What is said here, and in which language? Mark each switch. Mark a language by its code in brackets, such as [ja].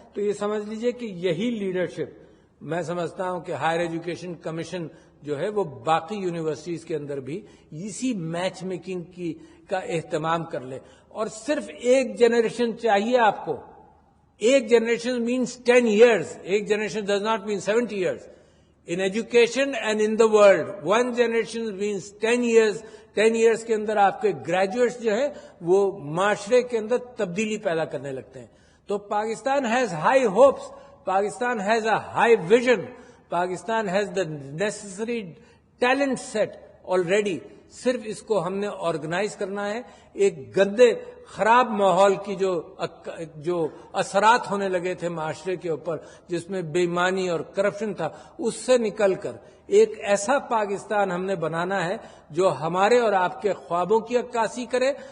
[ur] تو یہ سمجھ لیجئے کہ یہی لیڈرشپ میں سمجھتا ہوں کہ ہائر ایجوکیشن کمیشن جو ہے وہ باقی یونیورسٹیز کے اندر بھی اسی میچ میکنگ کا اہتمام کر لے. اور صرف ایک جنریشن چاہیے آپ کو. ایک جنریشن [en] Means 10 years. ایک generation does not mean 70 years. In education and in the world, one generation means 10 years. 10 years [ur] کے اندر آپ کے گریجویٹس جو ہیں وہ معاشرے کے اندر تبدیلی پیدا کرنے لگتے ہیں. [en] تو Pakistan has high hopes. Pakistan has a high vision. Pakistan has the necessary talent set already. [ur] صرف اس کو ہم نے آرگنائز کرنا ہے. ایک گندے خراب ماحول کی جو اثرات ہونے لگے تھے معاشرے کے اوپر، جس میں بے ایمانی اور کرپشن تھا، اس سے نکل کر ایک ایسا پاکستان ہم نے بنانا ہے جو ہمارے اور آپ کے خوابوں کی عکاسی کرے.